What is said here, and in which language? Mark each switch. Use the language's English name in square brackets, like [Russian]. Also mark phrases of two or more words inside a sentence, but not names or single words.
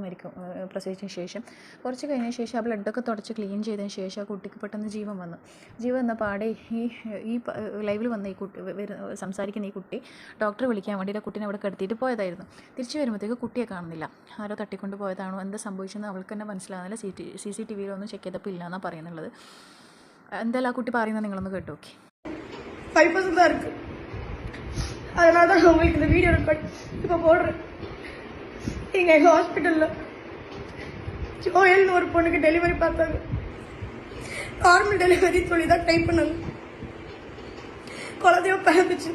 [Malayalam] പ്രസവിച്ചതിന് ശേഷം കുറച്ച് കഴിഞ്ഞ ശേഷം ആ ബ്ലഡൊക്കെ തുടച്ച് ക്ലീൻ ചെയ്തതിന് ശേഷം ആ കുട്ടിക്ക് പെട്ടെന്ന് ജീവൻ വന്ന പാടെ ഈ ലൈവിൽ വന്ന ഈ കുട്ടി സംസാരിക്കുന്ന ഈ കുട്ടി ഡോക്ടറെ വിളിക്കാൻ വേണ്ടിയിട്ട് ആ കുട്ടീനെ അവിടെ കിടത്തിയിട്ട് പോയതായിരുന്നു. തിരിച്ചു വരുമ്പോഴത്തേക്ക് കുട്ടിയെ കാണുന്നില്ല. ആരോ തട്ടിക്കൊണ്ട് പോയതാണോ, എന്താ സംഭവിച്ചെന്ന് അവൾക്ക് തന്നെ മനസ്സിലാകുന്നില്ല. CCTV ഒന്നും ചെക്ക് ചെയ്തപ്പോൾ ഇല്ലയെന്നാണ് പറയുന്നുള്ളത്. എന്തായാലും ആ കുട്ടി പറയുന്നത് നിങ്ങളൊന്ന് കേട്ടു നോക്കി. [Tamil] 5% தான் இருக்கு. அதனால தான் உங்களுக்கு இந்த வீடியோ ரெக்கார்ட் இப்போ போடுறேன். இங்கே எங்கள் ஹாஸ்பிட்டலில் ஜோயல்னு ஒரு பொண்ணுக்கு டெலிவரி பார்த்தாங்க. நார்மல் டெலிவரி சொல்லி தான் டைப் பண்ணாங்க. குழந்தையோ பிறந்துச்சு.